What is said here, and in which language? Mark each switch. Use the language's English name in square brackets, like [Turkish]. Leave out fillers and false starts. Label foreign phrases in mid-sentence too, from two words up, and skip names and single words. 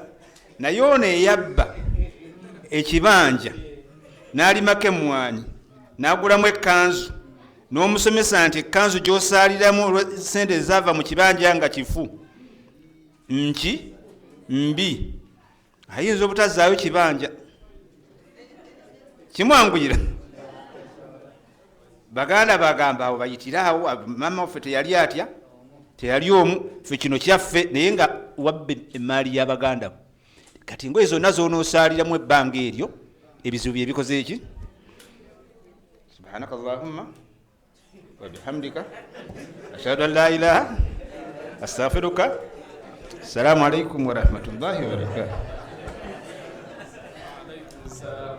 [Ganda] Naye ono eyabba ekibanja n'alimako emmwanyi n'agulamu ekkanzu n'omusomesa nti ekkanzu gy'osaaliramu sente ezaava mu kibanja nga kifu nki mbi ayinza obutazaayo kibanja kimwanguyira. Baganda bagamba awo bayitiraawo mama waffe teyali atya teyali omu ffe kino kyaffe naye nga wabbe emaali y'Abaganda. Kati ngoye zonna z'onoosaaliramu ebbanga eryo ebizibu bye bikoze eki. [Arabic] سبحانك اللهم وبحمدك أشهد أن لا إله أستغفرك. السلام عليكم ورحمة الله وبركاته.